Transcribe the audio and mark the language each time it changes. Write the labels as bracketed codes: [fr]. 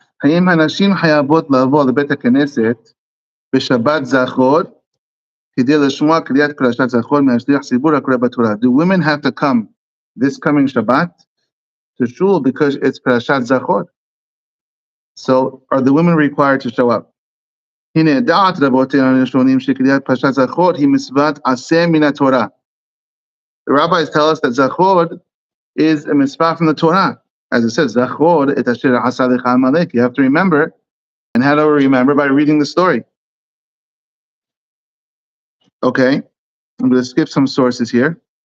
[he] האם הנשים חייבות לבוא לבית הכנסת בשבת זכור כדי לשמוע קריאת פרשת זכור מהשליח ציבור הקורא בתורה? [en] Do women have to come this coming Shabbat to shul because it's perashat zachor? So are the women required to show up? [he] הנה דעת רבותינו הראשונים שקריאת פרשת זכור היא מצוות עשה מן התורה. [en] The rabbis tell us that zachor is a mitzvah from the Torah. As it says, [he] zachor et asher asa lecha Amalek. [en] You have to remember. And how do we remember? By reading the story. Okay, I'm going to skip some sources here.